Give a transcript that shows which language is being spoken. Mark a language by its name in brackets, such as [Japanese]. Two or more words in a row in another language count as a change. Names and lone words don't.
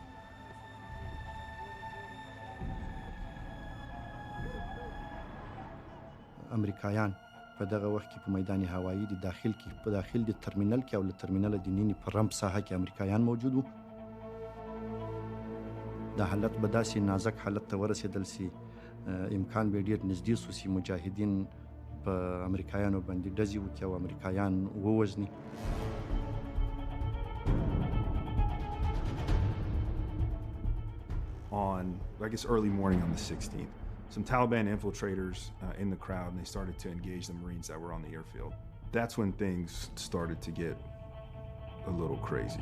[Pashto] امریکایان په دغه وخت کې په میدان هوایي د داخل کې په داخل د ترمینل کې او له ترمینل د نینې په رمپ ساحه کې امریکایان موجود وو دا حالت به داسې نازک حالت ته ورسېدل سي امکان به ډېر نږدې سو چې مجاهدین په امریکایانو باندې ډزې وکړي او امریکایان ووژني [English] On, I guess, early morning on the 16th, some Taliban infiltrators in the crowd, and they started to engage the Marines that were on the airfield. That's when things started to get a little crazy.